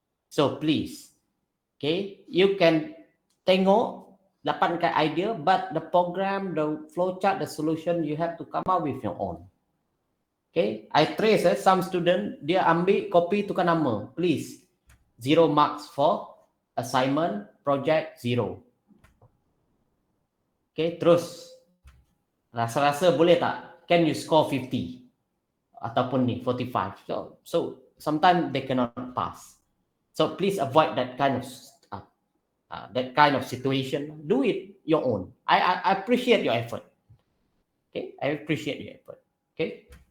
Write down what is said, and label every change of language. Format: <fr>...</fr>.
<en>So please, okay, you can</en> <ms>tengok, dapatkan idea,</ms> <en>but the program, the flowchart, the solution, you have to come up with your own. Okay, I trace some student,</en> <ms>dia ambil copy tukar nama.</ms> <en>Please, 0 marks for assignment, project, 0.</en> <ms>Okay, terus rasa-rasa boleh tak?</ms> <en>Can you score 50?</en> <ms>Ataupun ni</ms> <en>45. So sometimes they cannot pass. So please avoid that kind of situation. Do it your own. I appreciate your effort. Okay, I appreciate your effort. Okay.</en>